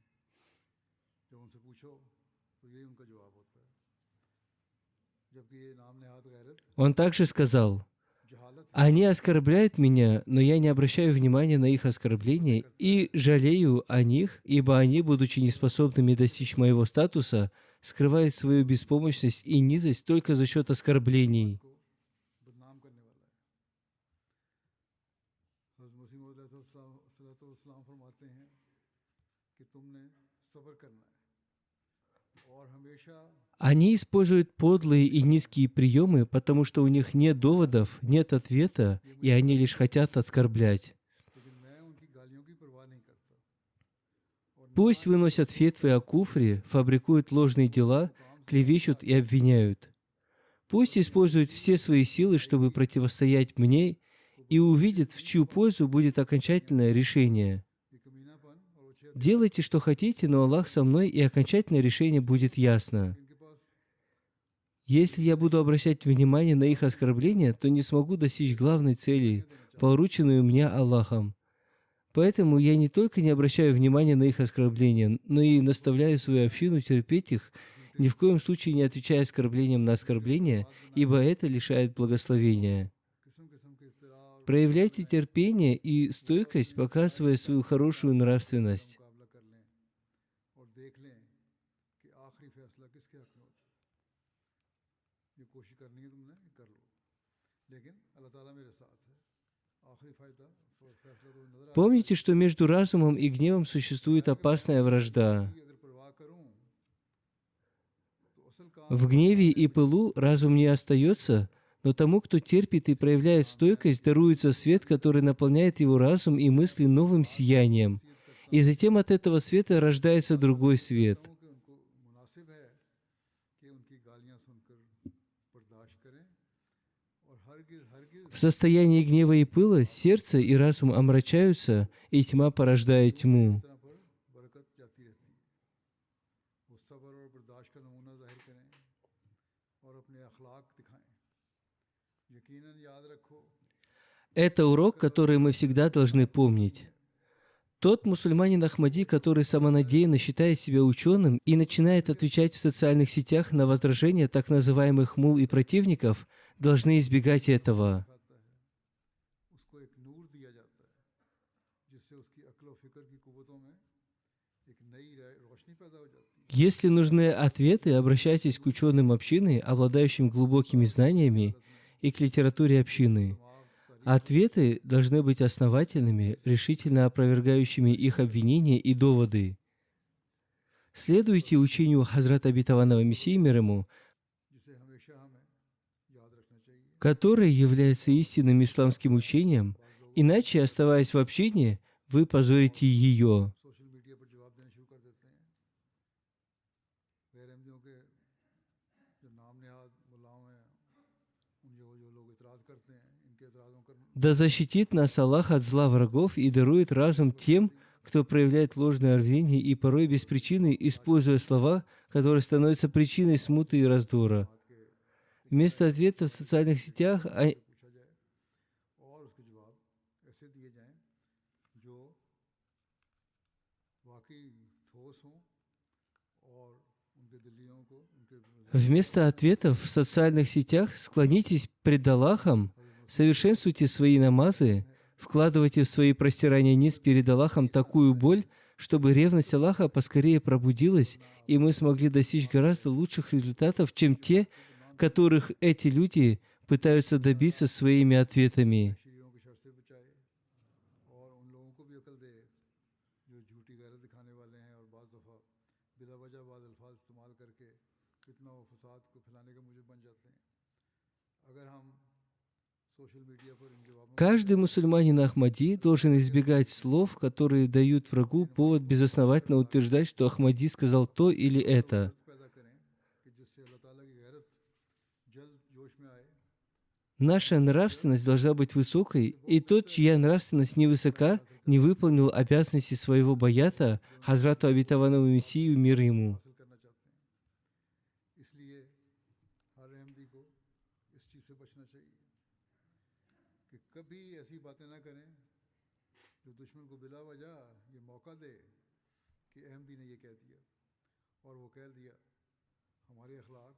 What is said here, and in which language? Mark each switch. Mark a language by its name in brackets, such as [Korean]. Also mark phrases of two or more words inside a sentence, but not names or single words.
[Russian] Он также сказал: они оскорбляют меня, но я не обращаю внимания на их оскорбления и жалею о них, ибо они, будучи неспособными достичь моего статуса, скрывают свою беспомощность и низость только за счет оскорблений. [Urdu] حضرت مسیح موعود علیہ السلام فرماتے ہیں کہ تم نے صبر کرنا ہے اور ہمیشہ [Russian] Они используют подлые и низкие приемы, потому что у них нет доводов, нет ответа, и они лишь хотят оскорблять. [Urdu] لیکن میں ان کی گالیوں کی پرواہ نہیں کرتا اور نہ [Russian] Пусть выносят фетвы о куфре, фабрикуют ложные дела, клевещут и обвиняют. Пусть используют все свои силы, чтобы противостоять мне, и увидят, в чью пользу будет окончательное решение. [Urdu] یہ کمینہ پن اور اچھے [Russian] Делайте, что хотите, но Аллах со мной, и окончательное решение будет ясно. [Urdu] ان کے پاس [Russian] Если я буду обращать внимание на их оскорбления, то не смогу достичь главной цели, порученную мне Аллахом. Поэтому я не только не обращаю внимания на их оскорбления, но и наставляю свою общину терпеть их, ни в коем случае не отвечая оскорблением на оскорбление, ибо это лишает благословения. [Urdu] قسم قسم کے اختلاف اور [Russian] Проявляйте терпение и стойкость, показывая свою хорошую нравственность. [Urdu] مقابلہ کر لیں اور دیکھ لیں کہ آخری فیصلہ کس کے حق میں ہوتا ہے یہ کوشش کرنی ہے تم نے یہ کر لو لیکن اللہ تعالیٰ میرے ساتھ ہے آخری فیصلہ تو نظر آتا [Russian] Помните, что между разумом и гневом существует опасная вражда. [Urdu] ہے اگر پرواہ کروں تو اصل کام [Russian] В гневе и пылу разум не остается, но тому, кто терпит и проявляет стойкость, даруется свет, который наполняет его разум и мысли новым сиянием. И затем от этого света рождается другой свет. [Urdu] ہوں کہ ان کو مناسب ہے کہ ان کی گالیاں سن کر برداشت کریں اور ہرگز ہرگز [Russian] В состоянии гнева и пыла сердце и разум омрачаются, и тьма порождает тьму. [Urdu] طرح پر برکت جاتی رہتی ہے وہ صبر اور برداشت کا نمونہ ظاہر کریں اور اپنے اخلاق دکھائیں یقیناً یاد رکھو [Russian] Это урок, который мы всегда должны помнить. Тот мусульманин Ахмади, который самонадеянно считает себя ученым и начинает отвечать в социальных сетях на возражения так называемых мул и противников, должны избегать этого. [Urdu] کھاتا ہے اس کو ایک نور دیا جاتا ہے جس سے اس کی عقل اور فکر کی قوتوں میں ایک نئی روشنی پیدا ہو جاتی ہے है [Russian] Если нужны ответы, обращайтесь к ученым общины, обладающим глубокими знаниями, и к литературе общины. Ответы должны быть основательными, решительно опровергающими их обвинения и доводы. Следуйте учению Хазрата Обетованного Мессии мир ему, [Urdu] جسے ہمیشہ ہمیں یاد رکھنا چاہیے [Russian] которое является истинным исламским учением, иначе, оставаясь в общине, вы позорите ее. [English] social media [Urdu] پر جواب دینا شروع کر دیتے ہیں غیر احمدیوں کے جو نام نہاد ملاؤں ہیں ان جو لوگ اعتراض کرتے ہیں ان کے اعتراضوں کر [Russian] Да защитит нас Аллах от зла врагов и дарует разум тем, кто проявляет ложные обвинения и порой без причины, используя слова, которые становятся причиной смуты и раздора. Вместо ответа в социальных сетях [Urdu] پوچھا جائے اور اس کے جواب ایسے دیے جائیں جو واقعی ٹھوس ہوں اور ان کے دلیوں کو ان کے [Russian] Вместо ответов в социальных сетях склонитесь пред Аллахом, совершенствуйте свои намазы, вкладывайте в свои простирания низ перед Аллахом такую боль, чтобы ревность Аллаха поскорее пробудилась, и мы смогли достичь гораздо лучших результатов, чем те, которых эти люди пытаются добиться своими ответами. [Urdu] شریروں کے شر سے بچائے اور ان لوگوں کو بھی عقل دے جو جھوٹی غیرت دکھانے والے ہیں اور بعض دفعہ بلا وجہ بعد الفاظ استعمال کر کے فتنہ و فساد کو پھیلانے کا مجھے بن جاتے ہیں اگر ہم [English] social media [Urdu] پر ان جوابوں [Russian] Каждый мусульманин Ахмади должен избегать слов, которые дают врагу повод безосновательно утверждать, что Ахмади сказал то или это. [Urdu] کو پیدا کریں کہ جس سے اللہ تعالیٰ کی غیرت جلد جوش میں آئے [Russian] Наша нравственность должна быть высокой, и тот, чья нравственность невысока, не выполнил обязанности своего баята Хазрату Обетованному Мессию мир ему. [Urdu] حاصل کرنا چاہتے ہیں اس لیے ہر احمدی کو اس چیز سے بچنا چاہیے کہ کبھی ایسی باتیں نہ کریں جو دشمن کو بلا وجہ یہ موقع دے کہ احمدی نے یہ کہہ دیا اور وہ کہہ دیا ہمارے اخلاق